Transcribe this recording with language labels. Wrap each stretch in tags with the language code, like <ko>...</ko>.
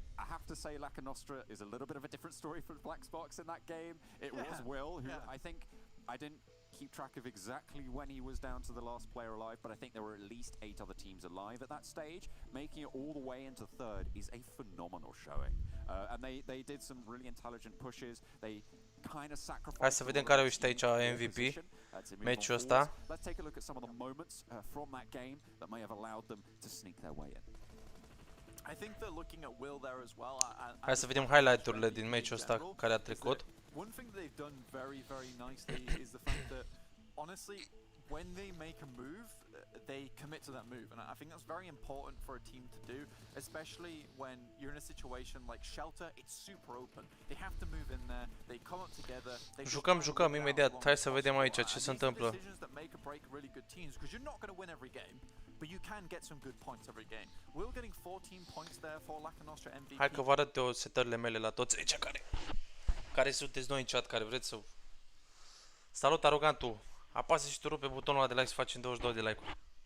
<en>I have to say Laka Nostra is a little bit of a different story from Black Box in that game. It was Will, who I think I didn't keep track of exactly when he was down to the last player alive, but I think there were at least 8 other teams alive at that stage. Making it all the way into third is a phenomenal showing. And they did some really intelligent pushes. They kind of sacrificed.</en> <ro>Hai să vedem care a ieșit aici MVP meciul ăsta.</ro> <en>Let's take a look at some of the moments from that game that may have allowed them to sneak their way in. I think they're looking at Will there as well.</en> <ro>Hai să vedem highlight-urile din meciul ăsta care a trecut.</ro> <en>One thing that they've done very, very nicely is the fact that, honestly, when they make a move, they commit to that move. And I think that's very important for a team to do, especially when you're in a situation like Shelter, it's super open. They have to move in there, they come up together.</en> <ro>Jucăm imediat, hai să vedem aici ce se întâmplă.</ro> <en>Because you're not going to win every game, but you can get some good points every game. Will getting 14 points there for Laca Nostra MVP.</en> <ro>Hai că vă arăt eu setările mele la toți aici care sunteți noi în chat, care vreți să... Salut, arogantul! Apasă și tu rupe butonul ăla de like să facem 22 de like-uri.</ro>